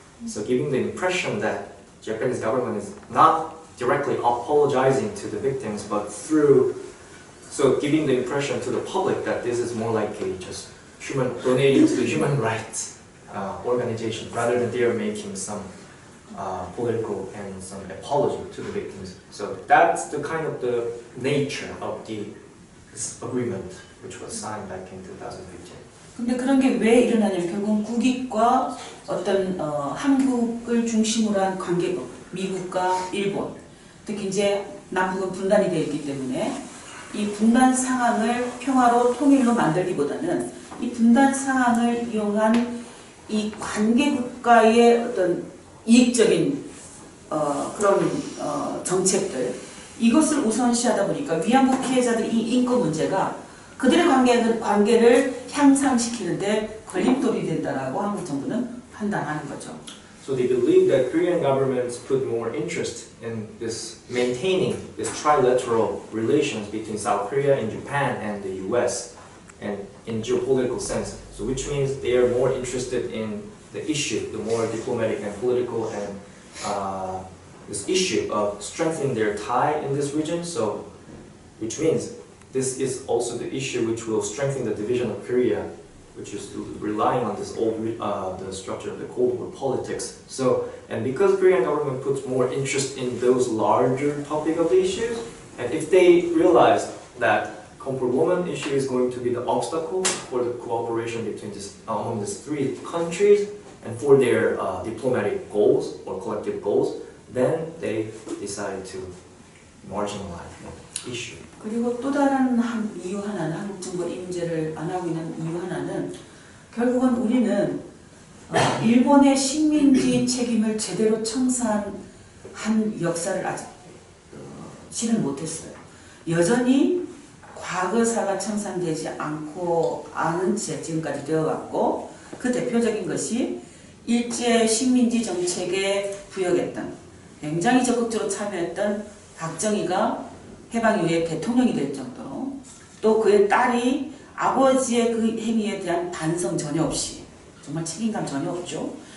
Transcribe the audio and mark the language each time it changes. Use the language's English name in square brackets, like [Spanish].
[English] So giving the impression that Japanese government is not directly apologizing to the victims, but through, so giving the impression to the public that this is more like a just donating to the human rights organization, rather than they are making some political and some apology to the victims. So that's the kind of the nature of this agreement which was signed back in 2015. [Korean] 근데 그런 게 왜 일어나냐면 결국 국익과 어떤 한국을 중심으로 한 관계국, 미국과 일본, 특히 이제 남북은 분단이 되어 있기 때문에 이 분단 상황을 평화로 통일로 만들기보다는 이 분단 상황을 이용한 이 관계국가의 어떤 이익적인 그런 정책들, 이것을 우선시하다 보니까 위안부 피해자들의 이 인권 문제가 그들의 관계를 향상시키는데 걸림돌이 된다라고 한국 정부는 판단하는 거죠. [English] So they believe that Korean governments put more interest in this maintaining this trilateral relations between South Korea and Japan and the US, and in geopolitical sense. So which means they are more interested in the issue, the more diplomatic and political and this issue of strengthening their tie in this region. So which means this is also the issue which will strengthen the division of Korea, which is relying on this old the structure of the Cold War politics. So, and because Korean government puts more interest in those larger topic of the issues, and if they realize that comfort woman issue is going to be the obstacle for the cooperation between among these three countries and for their diplomatic goals or collective goals, then they decide to marginalize the issue. [Korean] 그리고 또 다른 이유 하나는 한국 정부가 이 문제를 안 하고 있는 이유 하나는 결국은 우리는 일본의 식민지 책임을 제대로 청산한 역사를 아직 실현 못했어요. 여전히 과거사가 청산되지 않고 않은 채 지금까지 되어왔고, 그 대표적인 것이 일제 식민지 정책에 부역했던, 굉장히 적극적으로 참여했던 박정희가 해방 이후에 대통령이 될 정도로, 또 그의 딸이 아버지의 그 행위에 대한 반성 전혀 없이, 정말 책임감 전혀 없죠.